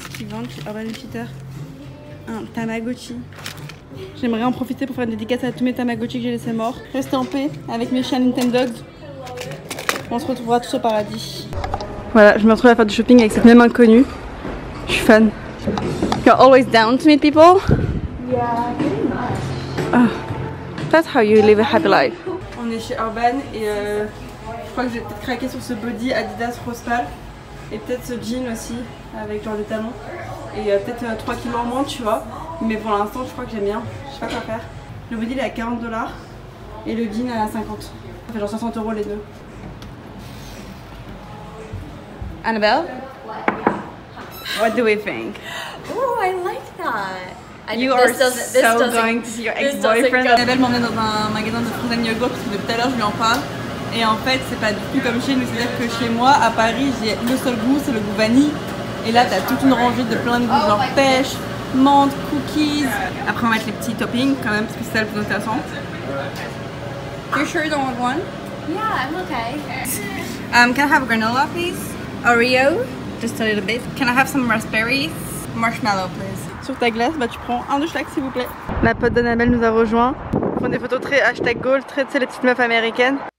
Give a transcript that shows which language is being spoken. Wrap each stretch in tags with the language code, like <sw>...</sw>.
<fr>Lunch, Urban Outfitter, un Tamagotchi. J'aimerais en profiter pour faire une dédicace à tous mes Tamagotchi que j'ai laissés morts. Restez en paix avec mes chiens Nintendogs. On se retrouvera tous au paradis. Voilà, je me retrouve à faire du shopping avec cette même inconnue. Je suis fan.</fr> <en>You're always down to meet people? Yeah, pretty much. Oh, that's how you live a happy life.</en> <fr>On est chez Urban et je crois que je vais peut-être craquer sur ce body Adidas rose pâle. Et peut-être ce jean aussi, avec genre des talons. Et peut-être 3 kilos en moins, tu vois. Mais pour l'instant, je crois que j'aime bien. Je sais pas quoi faire. Le body il est à 40 $ et le jean à 50. Ça fait genre 60 € les deux.</fr> <en>Annabelle? What do we think? Oh, I like that. You are so going to see your ex-boyfriend.</en> <fr>Annabelle m'emmène dans un magasin de frozen yogurt parce que depuis tout à l'heure je lui en parle. Et en fait, c'est pas du tout comme chez nous. C'est-à-dire que chez moi, à Paris, j'ai le seul goût, c'est le goût vanille. Et là, t'as toute une rangée de plein de goûts, genre pêche, menthe, cookies. Après, on va mettre les petits toppings quand même, parce que c'est ça le plus intéressant.</fr> <en>You sure you don't want one? Yeah, I'm okay. Can I have a granola, please? Oreo, just a little bit. Can I have some raspberries? Marshmallow, please.</en> <fr>Sur ta glace, bah tu prends un de chaque, s'il vous plaît. La pote d'Annabelle nous a rejoint. On prend des photos très #goal, très tu sais, les petites meufs américaines.</fr>